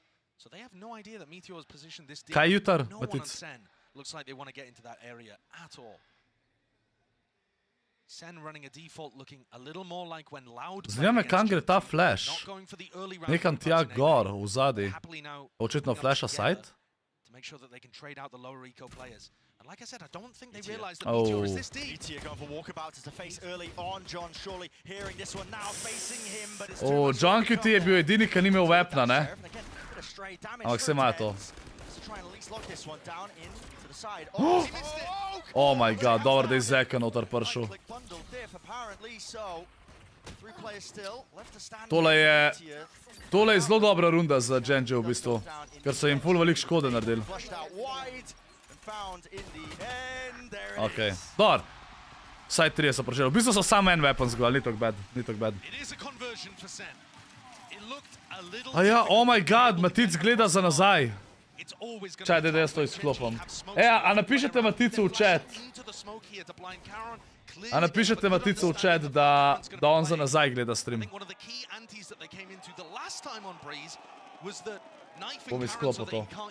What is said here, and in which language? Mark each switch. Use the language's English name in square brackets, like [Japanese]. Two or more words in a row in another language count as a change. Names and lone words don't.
[Slovenian] Kaj je jutar, Matic? Zanima me, kam gre ta flash. Nekam tja gor, v zadnji. Očitno flasha side? [English] make sure that they can trade out the lower eco players. And like I said, I don't think they realize that Meteor is this deep. Meteor going for walkabouts as a face early on. John surely hearing this one now, facing him, but it's [Slovenian] O, John QT je bil edini, ki ni imel weapna, ne? Ampak se ima to. [English] Oh my god, [Slovenian] dobro, da je Zeka noter prišel. Tole je zelo dobra runda za Genji v bistvu, ker so jim ful veliko škode naredili. Okej, dobro. Vsaj 3 so prišeli. V bistvu so samo en weapon zgolj, ni tako bad, ni tako bad. [English] Aja, oh my god, [Slovenian] Matic gleda za nazaj. Čaj, da jaz to izklopam. A napišete Maticu v chat. A napišete Maticu v chat, da on za nazaj gleda stream. Bom izklopil to.